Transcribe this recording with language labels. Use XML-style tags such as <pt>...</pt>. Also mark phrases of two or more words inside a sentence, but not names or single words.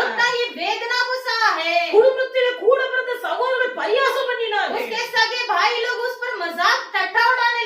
<hi>उतना ही वेदना को सहा है।</hi> <ta>குடும்பத்திலே கூட பிறந்த சகோதரர்கள் பரியாசம் பண்ணினார்கள்.</ta> <hi>उसके सगे भाई लोग उस पर मजाक ठट्ठा उड़ा</hi>